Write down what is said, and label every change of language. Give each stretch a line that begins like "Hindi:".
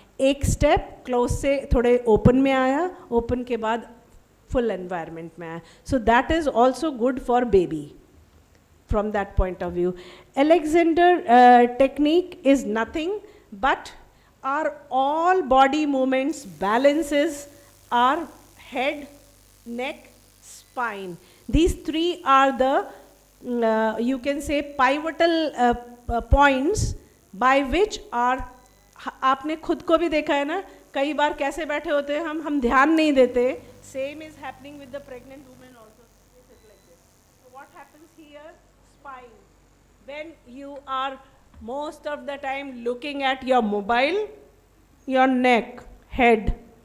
Hindi: एक step close से थोड़े ओपन में आया, ओपन के बाद फुल एनवायरनमेंट में आया.
English: So that is also good for baby from that point of view. Alexander technique is nothing but our all body movements balances our head, neck, spine. These three are the you can say pivotal points by which our
Hindi: आपने खुद को भी देखा है ना कई बार कैसे बैठे होते हैं हम ध्यान नहीं देते.
English: Same is happening with the pregnant women also. They sit like this. So what happens here? Spine. When you are most of the time looking at your mobile, your neck, head.